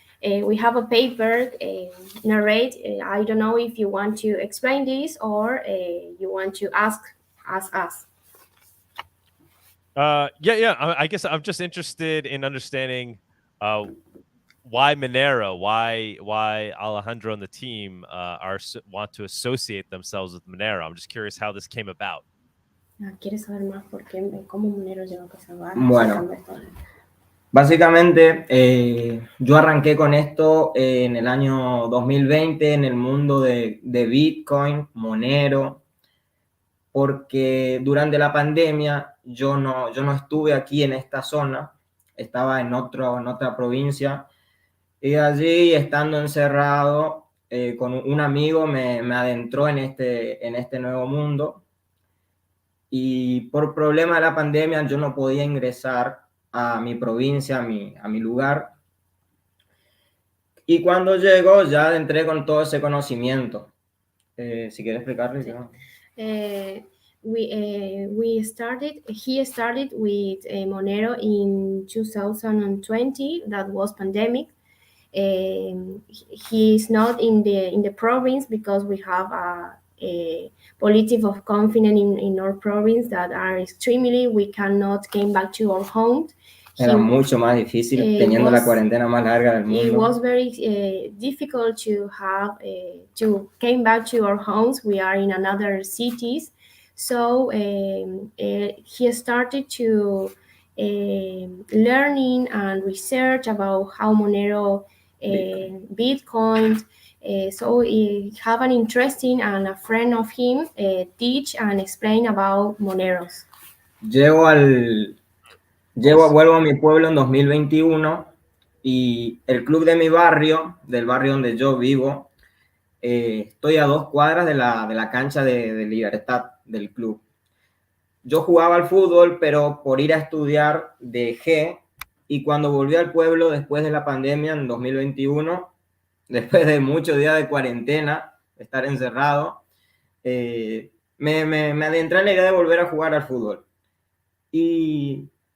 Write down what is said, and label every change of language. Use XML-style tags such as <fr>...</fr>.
<en>We have a paper narrate. I don't know if you want to explain this or you want to ask us. Yeah. I guess I'm just interested in understanding why Monero, why Alejandro and the team want to associate themselves with Monero. I'm just curious how this came about.</en> <es>¿Quieres saber más por qué, cómo Monero llegó a salvar? Bueno, básicamente yo arranqué con esto en el año 2020 en el mundo de Bitcoin, Monero, porque durante la pandemia yo no estuve aquí en esta zona, estaba en otra provincia, y allí, estando encerrado con un amigo, me adentró en este nuevo mundo. Y por problema de la pandemia yo no podía ingresar a mi provincia, a mi lugar. Y cuando llegó ya entré con todo ese conocimiento. Si quieres explicarle. Sí.</es> <en>He started with Monero in 2020. That was pandemic. He is not in the province because we have a policy of confinement in our province that are extremely, we cannot came back to our home.</en> <es>Era mucho más difícil teniendo la cuarentena más larga del mundo.</es> <en>It was very difficult to have to came back to our homes. We are in another cities, so he started to learning and research about how Monero Bitcoin. So he have an interesting and a friend of him teach and explain about Moneros.</en> <es>Vuelvo a mi pueblo en 2021 y el club de mi barrio, del barrio donde yo vivo, estoy a 2 cuadras de la cancha de Libertad del club. Yo jugaba al fútbol, pero por ir a estudiar dejé, y cuando volví al pueblo después de la pandemia en 2021, después de muchos días de cuarentena, de estar encerrado, me adentré en la idea de volver a jugar al fútbol. Y</es>